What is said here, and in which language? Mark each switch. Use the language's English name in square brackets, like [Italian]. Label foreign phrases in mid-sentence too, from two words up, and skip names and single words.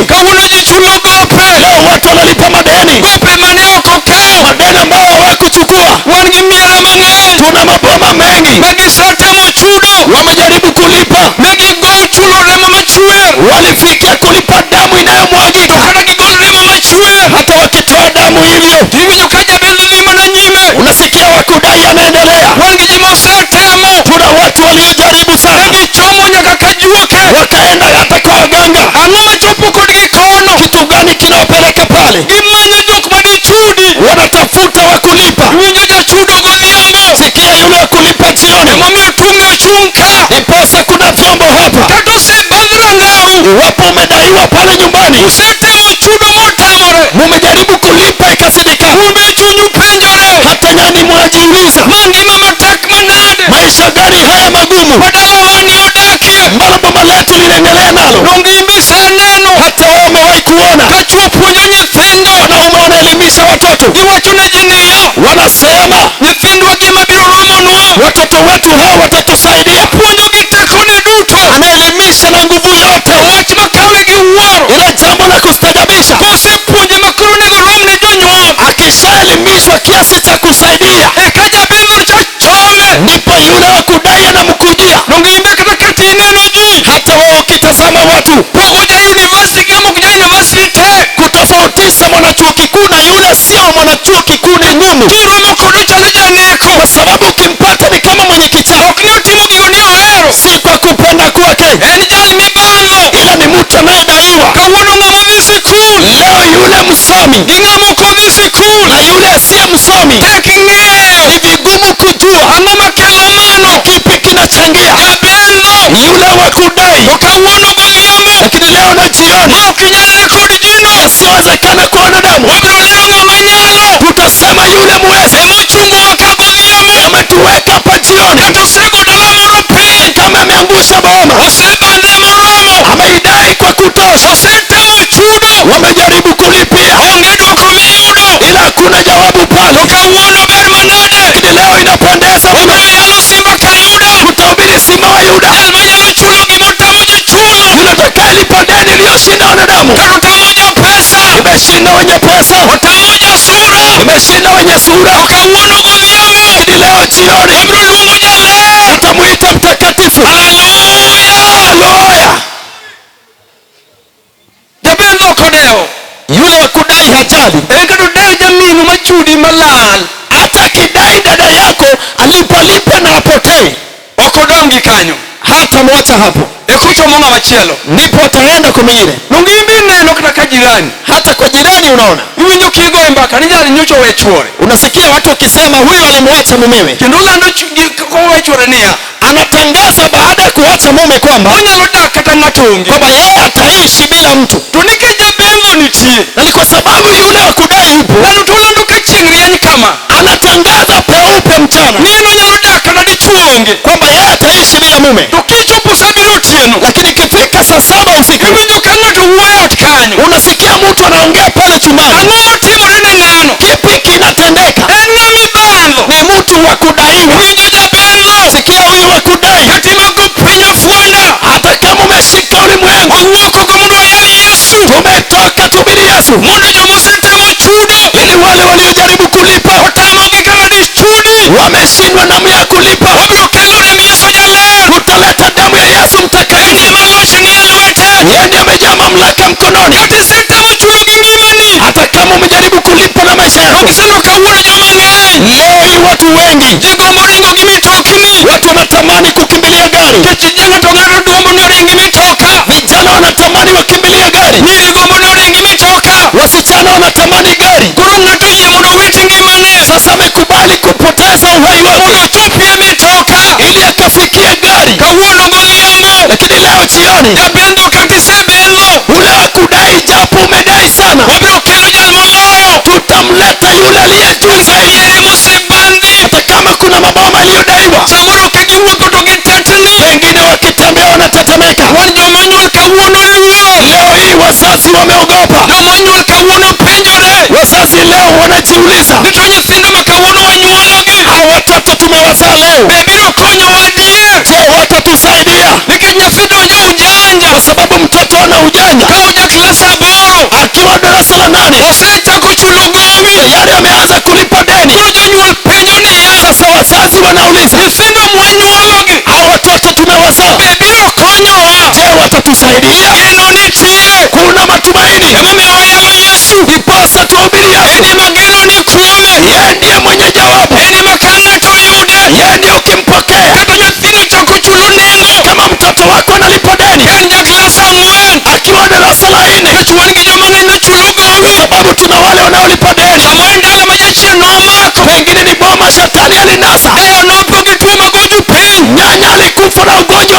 [Swahili] Leo watu wanalipa madeni, madeni ambao hawakuchukua. Tuna maboma mengi wamejaribu kulipa, walifikia kulipa damu inayomwagika. Hata wakitoa damu timo hivyo. [Luo (Kenya and Tanzania)] Tiwinjo ka Jabez dhi mana nyime. [Swahili] Unasikia wakudai anaendelea. [Luo (Kenya and Tanzania)] Wan gi ji mosetemo. [Swahili] Kuna watu waliojaribu sana. [Luo (Kenya and Tanzania)] Gichomo nyaka ka juoke. [Swahili] Wakaenda hata kwa waganga. [Luo (Kenya and Tanzania)] Ang'o machopo kodgi kono? [Swahili] Kitu gani kinawapeleka pale? [Luo (Kenya and Tanzania)] Gimanyo jok madichudi. [Swahili] Wanatafuta wakulipa. [Luo (Kenya and Tanzania)] Winjo jachudo godhiambo. [Swahili] Sikia yule wakulipa jioni. [Luo (Kenya and Tanzania)] Emomiyo tung'e ochung' ka. [Swahili] Iposa kuna vyombo hapa. [Luo (Kenya and Tanzania)] Kata osebadh rangau. [Swahili] Iwapo umedaiwa pale nyumbani. [Luo (Kenya and Tanzania)] Usetemo chudo motamore. [Swahili] Mumejaribu kulipa ikasidikana. [Luo (Kenya and Tanzania)] Umbe chunyu penjore. [Swahili] Hata nyani mwajiuliza. [Luo (Kenya and Tanzania)] Mangima matek manade. [Swahili] Maisha gani haya magumu? [Luo (Kenya and Tanzania)] Badala wani odakie. [Swahili] Mbona boma letu linaendelea nalo? [Luo (Kenya and Tanzania)] Nongimbe seneno. [Swahili] Hata wewe umewahi kuona. [Luo (Kenya and Tanzania)] Kachuo puonjo nyithindo. [Swahili] Wanaume wanaelimisha watoto. [Luo (Kenya and Tanzania)] Giwacho ne ji niya. [Swahili] Wanasema [Luo (Kenya and Tanzania)] Nyithindwa gima biro romonwa. [Swahili] watoto wetu hawa watatusaidia. [Luo (Kenya and Tanzania)] Puonjo gi tekone duto. [Swahili] Anaelimisha na nguvu yote. [Luo (Kenya and Tanzania)] Wach makawe gi wuoro. [Swahili] Ile jambo la kustajabisha. [Luo (Kenya and Tanzania)] Kosepuonje makoro nego rom ne jonyuol. [Swahili] Akishaelimishwa kiasi cha kusaidia. [Luo (Kenya and Tanzania)] Eka Jabez chachome. [Swahili] Ndipo yule wa kudai anamkujia. [Luo (Kenya and Tanzania)] Nongimbe kata katineno ji. [Swahili] Hata wewe ukitazama watu. [Luo (Kenya and Tanzania)] Pogo ja university gamo kuja university te. [Swahili] Kutofautisha mwanachuo kikuu na yule sio mwanachuo kikuu ni ngumu. [Luo (Kenya and Tanzania)] Kiromo kodo chalo janeko. [Swahili] Kwa sababu ukimpata ni kama mwenye kichaa. [Luo (Kenya and Tanzania)] Okni otimo gigo ni ohero. [Swahili] Si kwa kupenda kwake. [Luo (Kenya and Tanzania)] En jal mibalo. [Swahili] Ila ni mtu anayedaiwa. [Luo (Kenya and Tanzania)] Kawuono ng'ama dhi sikul. [Swahili] Leo yule msomi. [Luo (Kenya and Tanzania)] Gi ng'ama ok odhi sikul. [Swahili] Na yule asiye msomi. [Luo (Kenya and Tanzania)] Tek ng'eyo. [Swahili] Ni vigumu kujua. [Luo (Kenya and Tanzania)] Ang'o makelo mano. [Swahili] Kipi kinachangia. Jabez Yule wa kudai. [Luo (Kenya and Tanzania)] to kawuono godhiambo. [Swahili] Lakini leo na jioni. [Luo (Kenya and Tanzania)] Ma ok inyalre kod jino. [Swahili] Isiwezekana kwa wanadamu. [Luo (Kenya and Tanzania)] Wabiro lero ng'ama nyalo. [Swahili] Tutasema yule muwezi. [Luo (Kenya and Tanzania)] Emochungowa ka godhiambo. [Swahili] Ametuweka hapa jioni. [Luo (Kenya and Tanzania)] Kata osego dala moro piny. [Swahili] Kama ameangusha boma. [Luo (Kenya and Tanzania)] Osebadhe moromo. [Swahili] Ameidai kwa kutosha. [Luo (Kenya and Tanzania)] Osetemo chudo. [Swahili] Wamejaribu kulipia. [Luo (Kenya and Tanzania)] Onge dwoko miyudo. [Swahili] Ila hakuna jawabu pale. [Luo (Kenya and Tanzania)] Kawuono ber manade. [Swahili] Lakini leo inapendeza mno. [Luo (Kenya and Tanzania)] Wabiro yalo simba ka Yuda. [Swahili] Tutahubiri simba wa Yuda. [Luo (Kenya and Tanzania)] Jal manyalo chulo gimotamo ji chulo. [Swahili] Yule atakayelipa deni iliyoshinda wanadamu. [Luo (Kenya and Tanzania)] Kata otamo jo pesa. [Swahili] Imeshinda wenye pesa. [Luo (Kenya and Tanzania)] Otamo jo sura. [Swahili] Imeshinda wenye sura. [Luo (Kenya and Tanzania)] Kawuono godhiambo. [Swahili] Lakini leo jioni. [Luo (Kenya and Tanzania)] Wabiro luongo jaler. [Swahili] Tutamuita mtakatifu. Haleluya. [Luo (Kenya and Tanzania)] Jabez ok odewo. [Swahili] Yule wa kudai hajali. [Luo (Kenya and Tanzania)] En kata odewo jaminu machudi malal. [Swahili] Hata akidai dada yako alipolipa na apotee. [Luo (Kenya and Tanzania)] Ok odongi kanyo. [Swahili] Hata mwacha hapo. [Luo (Kenya and Tanzania)] Ekuchomo ng'ama chielo. [Swahili] Ndipo ataenda kwa mwingine. [Luo (Kenya and Tanzania)] Nongimbi neno kata ka jirani. [Swahili] Hata kwa jirani unaona. [Luo (Kenya and Tanzania)] Iwinjo kigo e mbaka ni jal nyocho we chuore. [Swahili] Unasikia watu wakisema huyu alimwacha mumewe. [Luo (Kenya and Tanzania)] Kendo lando we chuore niya. [Swahili] Anatangaza baada ya kuacha mume kwamba [Luo (Kenya and Tanzania)] Onyalo dak kata ng'ato onge. [Swahili] kwamba yeye ataishi bila mtu. [Luo (Kenya and Tanzania)] To nikech Jabez nitie. [Swahili] Na ni kwa sababu yule wa kudai yupo. [Luo (Kenya and Tanzania)] Lando to lando ka chieng' rieny kama. [Swahili] Anatangaza peupe mchana. [Luo (Kenya and Tanzania)] Ni onyalo dak kata dichuo onge. [Swahili] Kwamba yeye ataishi bila mume. [Luo (Kenya and Tanzania)] To kichopo saa 7 otieno. [Swahili] Lakini ikifika saa 7 usiku. [Luo (Kenya and Tanzania)] Iwinjo ka ng'ato wuoyo ot kanyo. [Swahili] Unasikia mtu anaongea pale chumbani. [Luo (Kenya and Tanzania)] Ang'o motimore ne ng'ano? [Swahili] Kipi kinatendeka? [Luo (Kenya and Tanzania)] En ng'ama ibandho. [Swahili] Ni mtu wa kudaiwa. [Luo (Kenya and Tanzania)] Winjo Jabez. [Swahili] Sikia huyu wa kudai. [Luo (Kenya and Tanzania)] Katimago piny ofwanda. [Swahili] Hata kama umeshika ulimwengu. [Luo (Kenya and Tanzania)] Wawuokogo mondo wayal Yesu. [Swahili] Tumetoka tuhubiri Yesu. [Luo (Kenya and Tanzania)] Mondo joma osetemo chudo. [Swahili] Ili wale waliojaribu kulipa. [Luo (Kenya and Tanzania)] Otamogi kama dichudi. [Swahili] Wameshindwa namna ya kulipa. [Luo (Kenya and Tanzania)] Wabiro kelo damu Yesu jaler. [Swahili] Tutaleta damu ya Yesu mtakatifu. [Luo (Kenya and Tanzania)] Ema loch ni e lwete. [Swahili] Yeye ndiye amejaa mamlaka mkononi. [Luo (Kenya and Tanzania)] Kata isetemo chudo gi ngimani. [Swahili] Hata kama umejaribu kulipa na maisha yako. [Luo (Kenya and Tanzania)] Ogiselo kawuono joma ng'eny. [Swahili] Leo hii watu wengi. [Luo (Kenya and Tanzania)] Jigombo ringo gi mitokni. [Swahili] Watu wanatamani kukimbilia gari. [Luo (Kenya and Tanzania)] Kech ng'ato gombo ni oringi mitoka. [Swahili] Vijana wanatamani wakimbilia gari. [Luo (Kenya and Tanzania)] Nyiri gombo ni oringi mitoka. [Swahili] Wasichana wanatamani gari. [Luo (Kenya and Tanzania)] Koro ng'ato yie mondo owit ngimane. [Swahili] Sasa amekubali kupoteza uhai wake. [Luo (Kenya and Tanzania)] Mondo ochopie mitoka. [Swahili] Ili akafikie gari. [Luo (Kenya and Tanzania)] Kawuono godhiambo. [Swahili] Lakini leo jioni. [Luo (Kenya and Tanzania)] Jabendo kata isebelo. [Swahili] Ule wa kudai japo umedai sana. [Luo (Kenya and Tanzania)] Wabiro kelo jal moloyo. [Swahili] Tutamleta yule aliye juu zaidi. [Luo (Kenya and Tanzania)] Yeye mosebandhi. [Swahili] Hata kama kuna maboma aliyodaiwa. [Luo (Kenya and Tanzania)] Samoro ka giwuotho to gitetni. [Swahili] Wengine wakitembea wanatetemeka. [Luo (Kenya and Tanzania)] Wan joma nyuol kawuono luoro. [Swahili] Leo hii wazazi wameogopa. [Luo (Kenya and Tanzania)] Joma nyuol kawuono penjore. [Swahili] Wazazi leo wanajiuliza. [Luo (Kenya and Tanzania)] Ni to nyithindo ma kawuono wanyuologi. [Swahili] Hao watoto tumewazaa leo. [Luo (Kenya and Tanzania)] Be biro konyowa adier. [Swahili] Je, watatusaidia? [Luo (Kenya and Tanzania)] Nikech nyathi donjo ujanja. [Swahili] Kwa sababu mtoto ana ujanja. [Luo (Kenya and Tanzania)] Ka oja klas 8. [Swahili] Akiwa darasa la 8. [Luo (Kenya and Tanzania)] Osechako chulo gowi. [Swahili] Tayari ameanza kulipa deni. [Luo (Kenya and Tanzania)] Koro jonyuol penjo niya. [Swahili] Sasa wazazi wanauliza. [Luo (Kenya and Tanzania)] Nyithindo mwanyuologi. [Swahili] Hao watoto tumewazaa. [Luo (Kenya and Tanzania)] Be biro konyowa. [Swahili] Je, watatusaidia? [Luo (Kenya and Tanzania)] Geno nitie. [Swahili] Kuna matumaini. [Luo (Kenya and Tanzania)] Emomiyo wayalo Yesu. [Swahili] Ndiposa tuhubiri Yesu. [Luo (Kenya and Tanzania)] ini mageno ni kuome, [Swahili] yeye ndiye mwenye jawabu, [Luo (Kenya and Tanzania)] ini makanga to yude, [Swahili] yeye ndiye ukimpokea, [Luo (Kenya and Tanzania)] kata nyathino chako chulunengo, [Swahili] kama mtoto wako analipa deni, [Luo (Kenya and Tanzania)] kanja klasa ngwen, [Swahili] akiwa darasa la 4, [Luo (Kenya and Tanzania)] kachuan kijoma ngeno chulugowi, [Swahili] sababu tuna wale wanaolipa deni, [Luo (Kenya and Tanzania)] samwenda la majachia nomako, [Swahili] pengine ni boma shetani alinasa, [Luo (Kenya and Tanzania)] deo nopo kituwa magonjwa pin, [Swahili] nyanya alikufa na ugonjwa wa